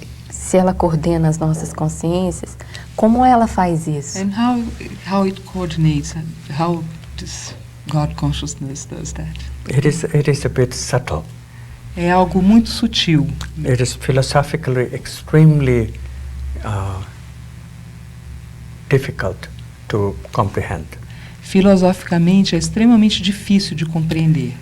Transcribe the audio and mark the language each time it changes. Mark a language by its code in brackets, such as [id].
[pt] Se ela coordena as nossas consciências, como ela faz isso? [en] And how it coordinates? How this God consciousness does that? It is a bit subtle. [pt] É algo muito sutil. [en] It is philosophically extremely difficult to comprehend. [pt] Filosoficamente é extremamente difícil de compreender.